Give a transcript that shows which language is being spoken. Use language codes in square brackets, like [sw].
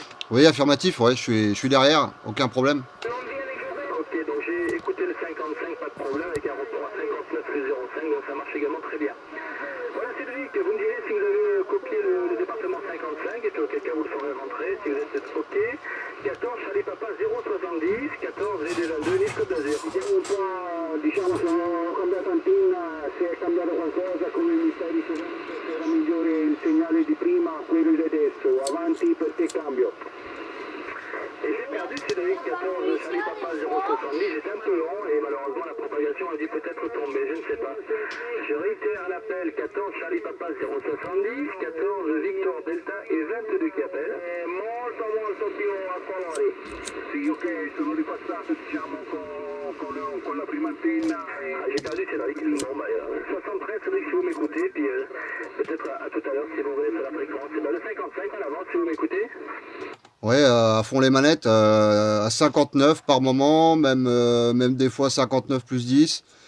[fr] Oui, affirmatif, ouais, je suis derrière, aucun problème. Ok, donc j'ai écouté le 55, pas de problème, avec un report à 59 plus 0,5, donc ça marche également très bien. Voilà Cédric, vous me direz si vous avez copié le département 55, et puis auquel cas vous le ferez rentrer, si vous êtes ok. 14, Charlie Papa 070, 14, VD22, Nice Côte d'Azur. [it] Vediamo un po', diciamo, se ho cambiato antenna, se è cambiato qualcosa, come mi stai dicendo, se era migliore il segnale di prima, quello di adesso, avanti perché cambio. [fr] Et j'ai perdu Cédric 14, Charlie Papa 070, j'étais un peu long et malheureusement la propagation a dû peut-être tomber, je ne sais pas. Je réitère l'appel 14, Charlie Papa 070, 14, Victor Delta et 22 qui appellent. [it] Molto più a colori. Sì, ok, sono ripassato diciamo con la prima antenna. [fr] J'ai perdu Cédric, bon 73 Cédric si vous m'écoutez, puis peut-être à tout à l'heure si vous venez sur la fréquence. Le 55 en avance si vous m'écoutez. Ouais, à fond les manettes, à 59 par moment, même des fois 59 plus 10.